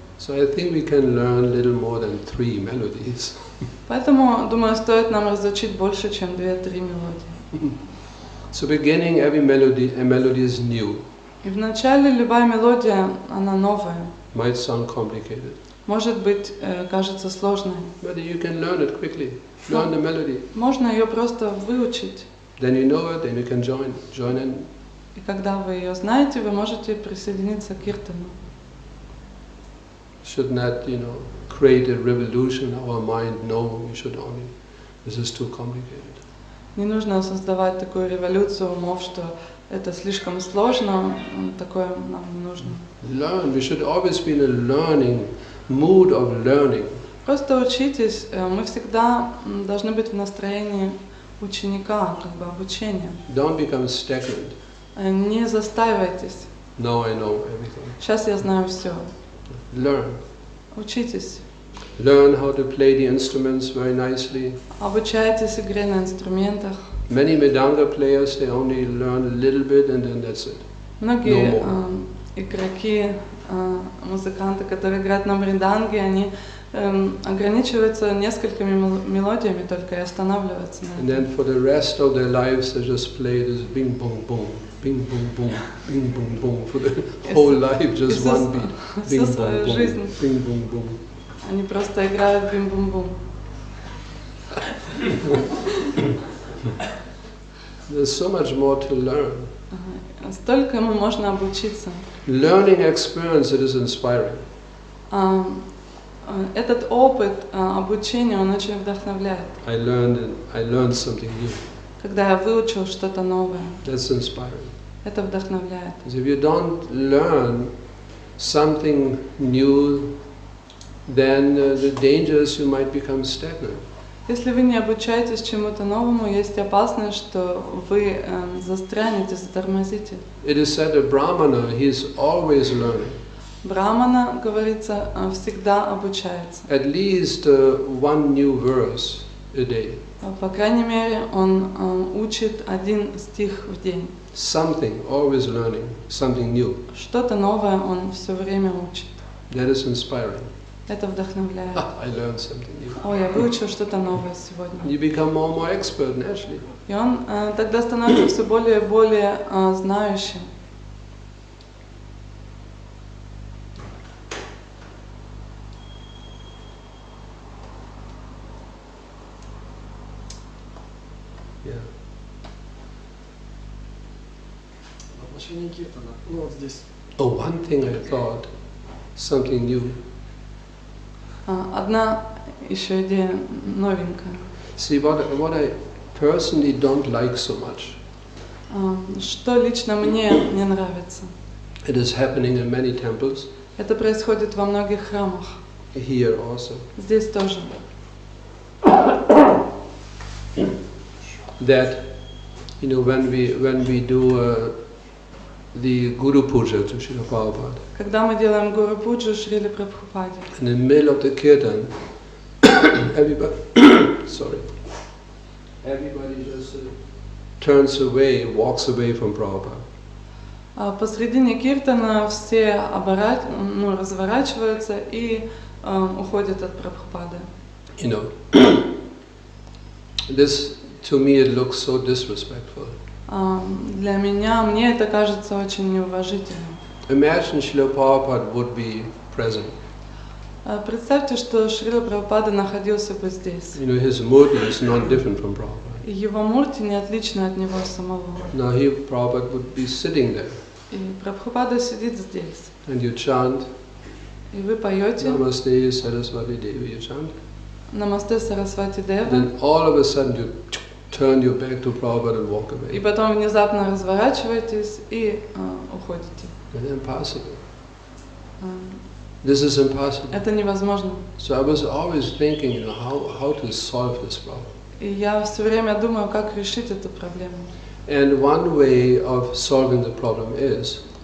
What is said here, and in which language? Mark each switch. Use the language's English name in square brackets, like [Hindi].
[English] So I think we can learn little more than 3 melodies. [Russian] Поэтому, думаю, стоит нам разучить больше, чем 2-3 мелодии. [English] So beginning every melody is new. [Russian] И вначале любая мелодия, она новая. [English] Might sound complicated. [Russian] Может быть, кажется сложной. [English] But you can learn it quickly. Learn the melody. [Russian] Можно ее просто выучить. [English] Then you know it, then you can join in. [Russian] И когда вы ее знаете, вы можете присоединиться к киртану. [English] Should not, create a revolution in our mind. No, we should only. This is too complicated. [Russian] Не нужно создавать такую революцию умов, что это слишком сложно, такое нам не нужно. [English] Learn. We should always be in a learning mood of learning. [Russian] Просто учитесь. Мы всегда должны быть в настроении ученика, обучения. [English] Don't become stagnant. [Russian] Не застаивайтесь. [English] Now I know everything. [Russian] Сейчас я знаю все. [English] Learn. [Russian] Учитесь. [English] Learn how to play the instruments very nicely. [Russian] Обучайтесь игре на инструментах. [English] Many Mridanga players, they only learn a little bit and then that's it. [Russian] Многие игроки, музыканты, которые играют на мриданге, они ограничиваются несколькими мелодиями только и останавливаются на [English] And then for the rest of their lives, they just play this bing boom boom, bing boom boom, bing boom boom for the whole life, just one beat, bing boom boom, bing boom boom. [Russian] Они просто играют бим-бум-бум. [English] There's so much more to learn. [Russian] Столько можно обучиться. [English] Learning experience, it is inspiring. [Russian] Этот опыт обучения, он очень вдохновляет. [English] I learned something new. [Russian] Когда я выучил что-то новое, [English] That's inspiring. [Russian] это вдохновляет. [English] Because if you don't learn something new, then the danger is you might become stagnant. [Russian] Если вы не обучаетесь чему-то новому, есть опасность, что вы застрянете, затормозите. [English] It is said that Brahmana, he is always learning. [Russian] Брахмана, говорится, всегда обучается. [English] At least one new verse a day. [Russian] По крайней мере, он учит один стих в день. [English] Something, always learning, something new. [Russian] Что-то новое он все время учит. [English] That is inspiring. [Russian] Это вдохновляет. [English] I learned something new. [Russian] О, я выучил что-то новое сегодня. [English] You become more and more expert naturally. [Russian] И он тогда становится все более и более знающим. [English] Yeah. [Russian] Воплощение киртана. Вот здесь. [English] Oh, one thing I thought, something new. [Russian] Одна еще идея новенькая. [English] See, what I personally don't like so much. [Russian] Что лично мне не нравится. [English] It is happening in many temples. [Russian] Это происходит во многих храмах. [English] Here also. [Russian] Здесь тоже. [English] That, when we do the Guru Puja to Srila Prabhupada. [Russian] Когда мы делаем Гуру Пуджу Шриле Прабхупаде, [English] In the middle of the kirtan, everybody, everybody just turns away, walks away from Prabhupada. [Russian] посредине киртана все разворачиваются и уходят от Прабхупады. [English] You know, this to me it looks so disrespectful. [Russian] Для меня, мне это кажется очень неуважительным. [English] Imagine Srila Prabhupada would be present. [Russian] Представьте, что Шрила Прабхупада находился бы здесь. [English] You know, his murti is not different from Prabhupada. [Russian] И его мурти не отличны от него самого. [English] Now Prabhupada would be sitting there. [Russian] И Прабхупада сидит здесь. [English] And you chant, [Russian] И вы поете [English] Namaste Saraswati Devi, you chant. [Russian] Намасте Сарасвати Дева. [English] Then all of a sudden you turn your back to Prabhupada and walk away. [Russian] И потом внезапно разворачиваетесь и уходите. [English] It's impossible. This is impossible. [Russian] Это невозможно. [English] So I was always thinking, you know, how to solve this problem. [Russian] И я все время думаю, как решить эту проблему. [English] And one way of solving the problem is,